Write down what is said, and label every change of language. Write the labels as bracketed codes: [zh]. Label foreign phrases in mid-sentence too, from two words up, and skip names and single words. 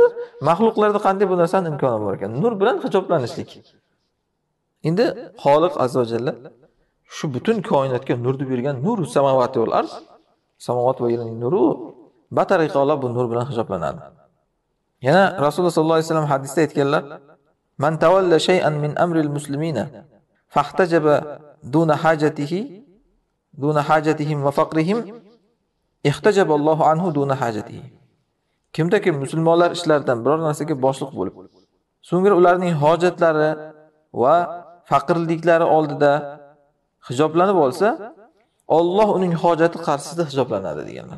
[uz] Maxluqlarda qanday bu narsaning imkoni bor ekan? Nur bilan hijoblanishlik. Endi Xoliq [ar] عز وجل [uz] shu butun koinotga nurni bergan, [ar] نور السماوات والأرض, [uz] samavot va yerning nuri batariqola bu nur bilan hijoblanadi. Yana Rasululloh [ar] صلى الله عليه وسلم [uz] hadisda aytganlar: [ar] "من تولى شيئا من أمر المسلمين فاحتجب دون حاجتهم وفقرهم احتجب الله عنه دون حاجته." [uz] Kimdaki musulmonlar ishlaridan biror narsaga boshliq bo'lib, so'ngra ularning hojatlari va faqirliklari oldida hijoblanib olsa, Alloh uning hojati qarshisida hijoblanadi deganlar.